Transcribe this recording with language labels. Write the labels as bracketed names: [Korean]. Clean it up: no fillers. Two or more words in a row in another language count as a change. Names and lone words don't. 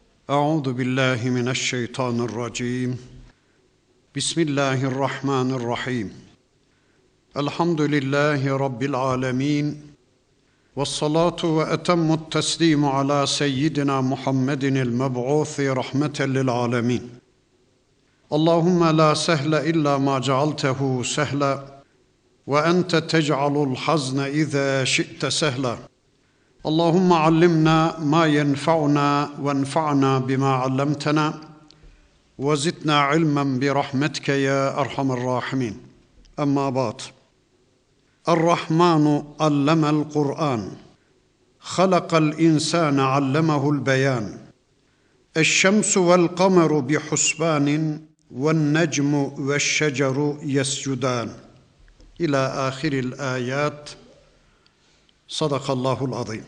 [Arabic] أعوذ بالله من الشيطان الرجيم. بسم الله الرحمن الرحيم. الحمد لله رب العالمين. والصلاة وأتم التسليم على سيدنا محمد المبعوث رحمة للعالمين. اللهم لا سهل إلا ما جعلته سهلا وأنت تجعل الحزن إذا شئت سهلا. اللهم علمنا ما ينفعنا وانفعنا بما علمتنا وزدنا علما برحمتك يا أرحم الراحمين. أما بعد. الرحمن علم القرآن. خلق الإنسان علمه البيان. الشمس والقمر بحسبان والنجم والشجر يسجدان. إلى آخر الآيات. صدق الله العظيم.